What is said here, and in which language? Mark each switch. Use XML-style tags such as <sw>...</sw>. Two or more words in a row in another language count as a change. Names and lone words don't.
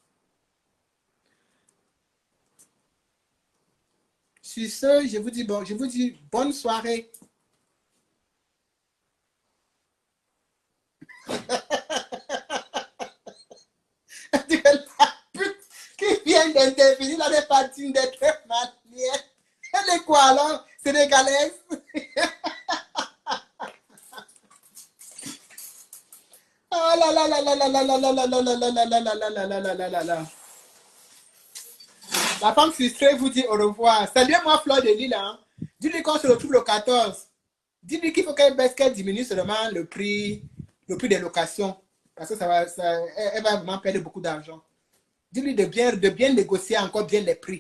<fr>Sur ce, je vous dis bonne soirée. Qui vient d'intervenir dans les parties d'être manière. Elle est quoi alors? Sénégalaise? Oh là là là là là là là là là là là là là là là là là là. La femme frustrée vous dit au revoir. Saluez-moi Fleur de Lys. Dis-lui qu'on se retrouve le 14. Dis-lui qu'il faut qu'elle diminue seulement le prix des locations. Parce que elle va vraiment perdre beaucoup d'argent. Dis-lui de bien négocier encore bien les prix.</fr>